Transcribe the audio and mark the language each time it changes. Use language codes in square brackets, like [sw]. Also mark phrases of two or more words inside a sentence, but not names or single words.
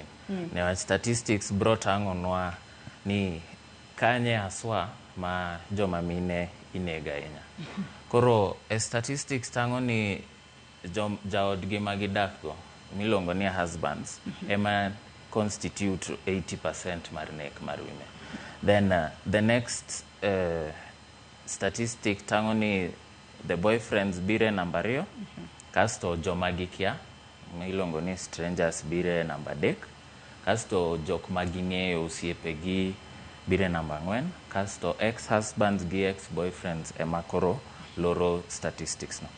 [luo] Newach statistics bro tang'onwa ni kanye haswa ma joma mine inega ahinya. Koro statistics tang'o ni jaodgi ma gidak go milongo ni husbands ema constitute 80% mar nek mar women. [en] Then the next statistic [luo] tang'o ni [en] the boyfriends [luo] bire namba 2, kasto joma gikia milongo ni strangers bire namba 3, kasto jok ma ging'eyo osiepegi bire namba 4, kasto ex-husbands gi ex-boyfriends ema koro loro statistics no.